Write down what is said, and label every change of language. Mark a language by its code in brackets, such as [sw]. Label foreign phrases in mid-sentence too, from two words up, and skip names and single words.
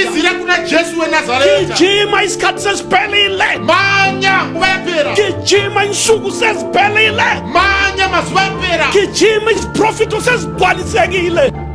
[nd] tizile kuna jesu wenazaretha gijima isikhathi sesiphelile [sn] manya nguva yapera [nd] gijima insuku seziphelile [sn] manya mazuva yapera [nd] gijima iziprofito sezigcwalisekile